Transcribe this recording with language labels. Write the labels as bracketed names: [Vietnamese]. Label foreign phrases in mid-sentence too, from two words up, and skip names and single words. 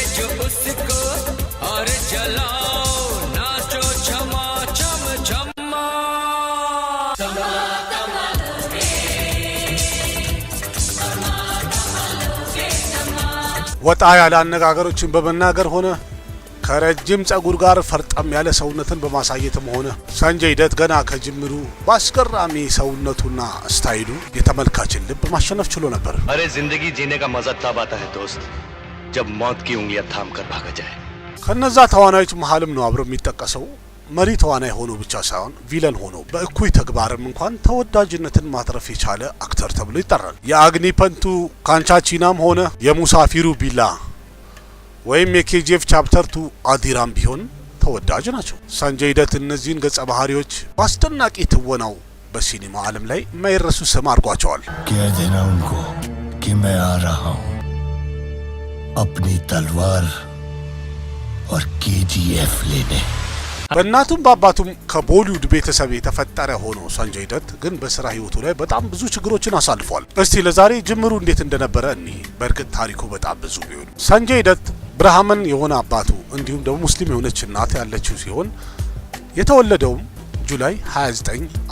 [Amharic] ወጣ ያለ አነጋገሮችን በመናገር ሆነ ከረጅም ጸጉር ጋር ፈርጠም ያለ ሰውነትን በማሳየትም ሆነ ሰንጀይ ደት ገና ከጅምሩ በአስገራሚ ሰውነቱና ስታይሉ የተመልካችን ልብ ማሸነፍ ችሎ ነበር። [Hindi] अरे जिंदगी जीने का मजा तब आता है दोस्त जब मौत की उंगलियां थाम कर भागा जाए። [Amharic] ከነዛ ተዋናዮች መሃልም ነው አብሮ የሚጠቀሰው። መሪ ተዋናይ ሆኖ ብቻ ሳይሆን ቪለን ሆኖ በእኩይ ተግባርም እንኳን ተወዳጅነትን ማትረፍ የቻለ አክተር ተብሎ ይጠራል። የአግኒ ፐንቱ ካንቻቺናም ሆነ የሙሳፊሩ ቢላ ወይም የኬጂኤፍ ቻፕተር 2 አዲራም ቢሆን ተወዳጅ ናቸው። ሰንጀይ ደት እነዚህን ገጸ ባህሪዎች በአስደናቂ ትወናው በሲኒማ ዓለም ላይ የማይረሱ ስም አድርጓቸዋል። [Hindi] कहना उनको कि मैं आ रहा हूं अपनी तलवार और केजीएफ लेने। [Amharic] በእናቱም በአባቱም ከቦሊውድ ቤተሰብ የተፈጠረ ሆኖ ሰንጀይ ደት ግን በስራ ህይወቱ ላይ በጣም ብዙ ችግሮችን አሳልፏል። እስቲ ለዛሬ ጅምሩ እንዴት እንደነበረ በእርግጥ ታሪኩ በጣም ብዙ ቢሆን ሰንጀይ ደት ብርሃመን የሆነ አባቱ እንዲሁም ደግሞ ሙስሊም የሆነች እናት ያለችው ሲሆን የተወለደውም ጁላይ 29